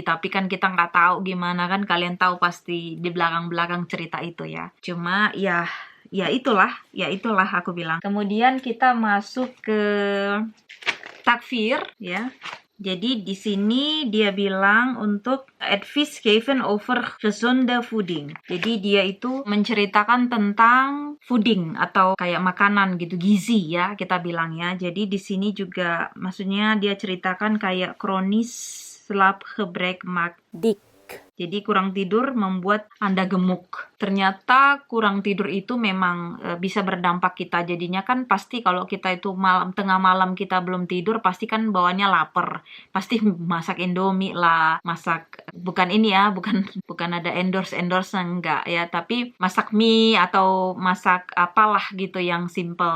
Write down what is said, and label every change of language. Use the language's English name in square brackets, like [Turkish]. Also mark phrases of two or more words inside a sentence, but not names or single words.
[Indonesian] Tapi kan kita nggak tahu gimana kan, kalian tahu pasti di belakang-belakang cerita itu ya. Cuma ya itulah aku bilang. Kemudian kita masuk ke takfir ya. Jadi di sini dia bilang untuk [Dutch] advies geven over gezonde voeding. [Indonesian] Jadi dia itu menceritakan tentang fooding atau kayak makanan gitu, gizi ya kita bilang ya. Jadi di sini juga maksudnya dia ceritakan kayak [Dutch] kronis slaapgebrek maakt dik. [Indonesian] Jadi kurang tidur membuat Anda gemuk. Ternyata kurang tidur itu memang bisa berdampak kita. Jadinya kan pasti kalau kita itu tengah malam kita belum tidur, pasti kan bawaannya lapar. Pasti masak Indomie lah, masak bukan ini ya, bukan ada endorse enggak ya, tapi masak mie atau masak apalah gitu yang simple.